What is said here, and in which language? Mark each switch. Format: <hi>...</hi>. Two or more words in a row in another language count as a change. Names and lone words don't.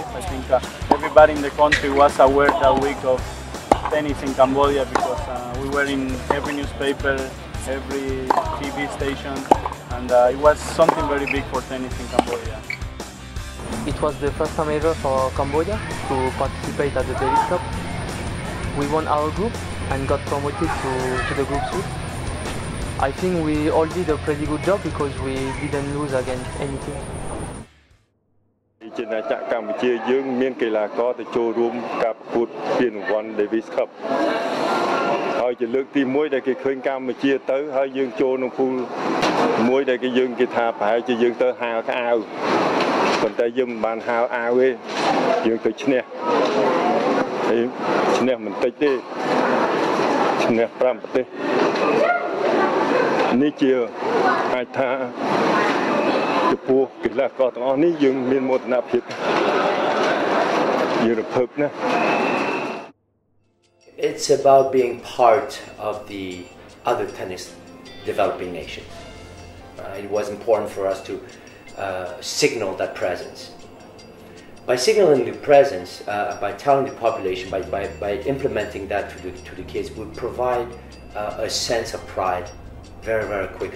<en>I think everybody in the country was aware that week of tennis in Cambodia because we were in every newspaper, every TV station, and it was something very big for tennis in Cambodia. It was the first time ever for Cambodia to participate at the Davis Cup. We won our group and got promoted to the group suite. I think we all did a pretty good job because we didn't lose against anything.</en> <km>ជាណាចក្រកម្ពុជាយើងមានកីឡាករទៅចូលរួមការប្រកួតពានរង្វាន់ Davis Cup ហើយ ជាលើកទី1ដែលគេឃើញកម្ពុជាទៅហើយយើងចូលក្នុងពូលមួយដែលគេថាប្រហែលជាយើងទៅហាលខោប៉ុន្តែយើងមិនបានហាលអាវទេយើងទៅឈ្នះហើយឈ្នះមិនតិចទេឈ្នះ5ប្រទេសនេះជាអាចថាចំពោះកីឡាករទាំងអស់នេះយើងមានមោទនភាពយើងរំភើបណាស់</km> <en>It's about being part of the other tennis developing nations. It was important for us to signal that presence. By signaling the presence, by telling the population, by implementing that to the kids, we provide a sense of pride very, very quickly.</en>